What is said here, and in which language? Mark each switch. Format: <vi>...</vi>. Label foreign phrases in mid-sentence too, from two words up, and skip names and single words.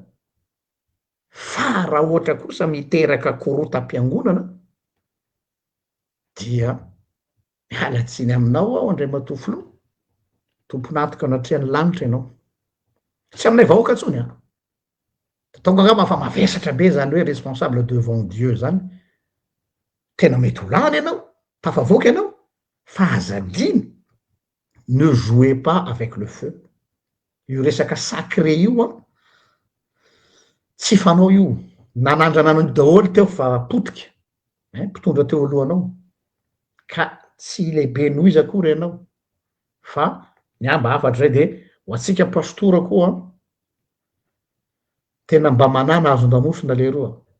<mg>Fa raha ohatra kosa miteraka korotam-piangonana dia mialatsiny aminao aho andray matofilo tompon'antoka anatrehan'ny lanitra ianao. Tsy aminay vahoaka ntsony a. Tonga angamba fa mavesatra be zany hoe</mg> <fr>responsable devant Dieu</fr> <mg>zany. Tena mety ho lany ianao, tafavoaka ianao, fa azadiny</mg> <fr>ne jouez pas avec le feu.</fr> <mg>Io resaka sacré io a tsy fanao io. Nanandrananao daholo teo fa potika. Mpitondra teo alohanao. Ka tsy lehibe noho izy akory ianao. Fa ny amba afatra zay de ho atsika pastora koa tena mba manana azon-damosina leroa.</mg>